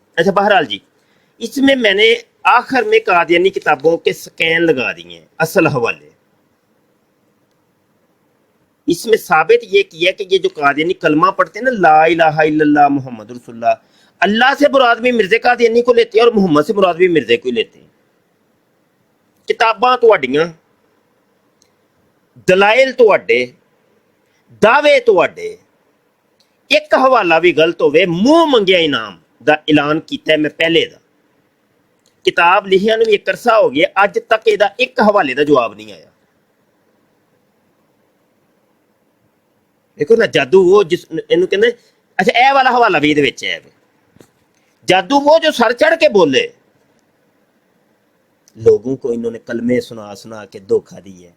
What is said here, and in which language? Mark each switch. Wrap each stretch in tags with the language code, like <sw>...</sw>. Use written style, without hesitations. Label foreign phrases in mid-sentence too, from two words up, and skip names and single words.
<ur>اچھا بہرحال جی, اس میں نے آخر میں قادیانی کتابوں کے سکین لگا دیے ہیں اصل حوالے. اس میں ثابت یہ کیا کہ یہ جو قادیانی کلمہ پڑھتے ہیں نا,</ur> <ar>لا الہ الا اللہ محمد رسول اللہ,</ar> <ur>اللہ سے مراد بھی مرزا قادیانی کو لیتے ہیں اور محمد سے مراد بھی مرزا کو لیتے ہیں.</ur> <pa>کتاباں تواڈیاں, دلائل تواڈے, دعوے تواڈے, ایک حوالہ بھی غلط ہوئے, منہ منگیا انعام دا اعلان کیتا ہے میں پہلے دا. کتاب لکھیا نوں ایک عرصہ ہو گیا, اج تک یہ ایک حوالے دا جواب نہیں آیا. دیکھو نا جادو وہ جس اینو کہندے, اچھا اے والا حوالہ بھی دے وچ ہے,</pa> <ur>جادو وہ جو سر چڑھ کے بولے, لوگوں کو انہوں نے کلمے سنا کے دھوکہ دی ہے.</ur>